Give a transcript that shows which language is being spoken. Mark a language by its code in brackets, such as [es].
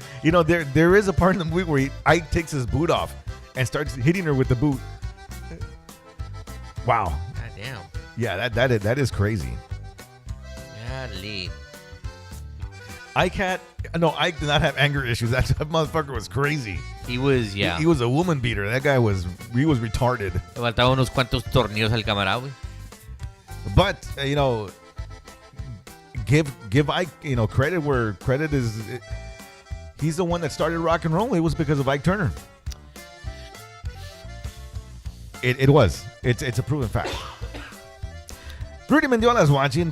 [en] You know, there is a part in the movie where Ike takes his boot off and starts hitting her with the boot. Wow. God damn. Yeah, that is crazy. Golly. Ike did not have anger issues. That motherfucker was crazy. He was, yeah. He was a woman beater. That guy was retarded. [es] Le faltaba unos cuantos tornillos al camarada, güey. [en] But, you know, give Ike, you know, credit where credit is. He's the one that started rock and roll. It was because of Ike Turner. It was. It's a proven fact. Rudy Mendiola is watching.